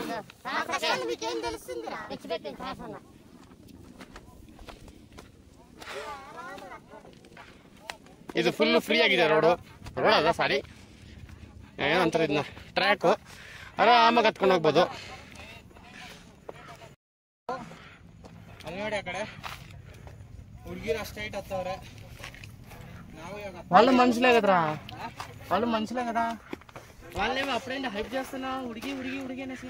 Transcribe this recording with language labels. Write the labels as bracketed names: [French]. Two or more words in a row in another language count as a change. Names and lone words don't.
[Kannada] ಇದು [English] full free [Kannada] ಆಗಿದೆ ರೋಡ್ ಅದ. ಸಾರಿ ಏನಂತಾರೆ ಇದನ್ನ, ಟ್ರ್ಯಾಕು. ಆರಾಮಾಗಿ ಹತ್ಕೊಂಡು ಹೋಗ್ಬೋದು. ಅಲ್ಲಿ ನೋಡಿ ಆ ಕಡೆ ಹುಡುಗಿರು ಅಷ್ಟು ಹೈಟ್ ಹತ್ತವ್ರೆ. ನಾವು [Telugu] వాళ్ళు మనుషులే కదరా, వాళ్ళు మనుషులే కదా. వాళ్ళేమో అప్పుడైనా హైప్ చేస్తున్నా ಹುಡುಗಿ అనేసి